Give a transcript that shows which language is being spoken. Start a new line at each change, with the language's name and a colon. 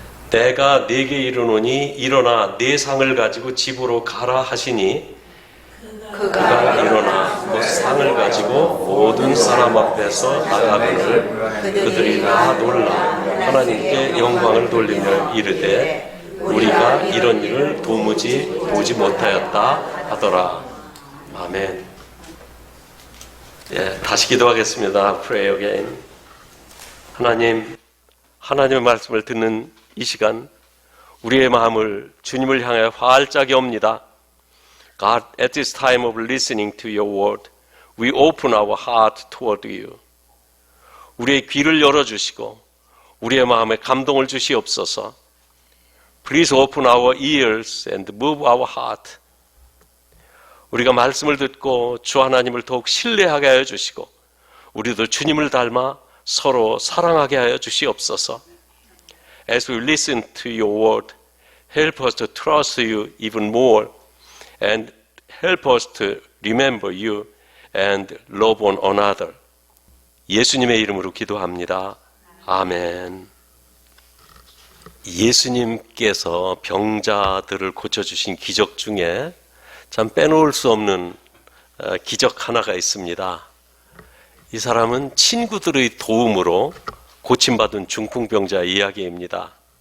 Korean: 내가 네게 이르노니 일어나 내 상을 가지고 집으로 가라 하시니 그가 일어나 그 상을 가지고 모든 사람 앞에서 나가거늘 그들이 다 놀라 하나님께 영광을 돌리며 이르되 우리가 이런 일을 도무지 보지 못하였다 하더라. 아멘. 다시 기도하겠습니다.
English: Pray again.
Korean: 하나님의 말씀을 듣는 이 시간 우리의 마음을 주님을 향해 활짝 엽니다.
English: God, at this time of listening to your word, we open our heart toward you.
Korean: 우리의 귀를 열어주시고 우리의 마음에 감동을 주시옵소서.
English: Please open our ears and move our heart.
Korean: 우리가 말씀을 듣고 주 하나님을 더욱 신뢰하게 하여 주시고 우리도 주님을 닮아 서로 사랑하게 하여 주시옵소서.
English: As we listen to your word, help us to trust you even more and help us to remember you and love one another.
Korean: 예수님의 이름으로 기도합니다. 아멘. 예수님께서 병자들을 고쳐주신 기적 중에 참 빼놓을 수 없는 기적 하나가 있습니다. 이 사람은 친구들의 도움으로 고침받은 중풍병자 이야기입니다.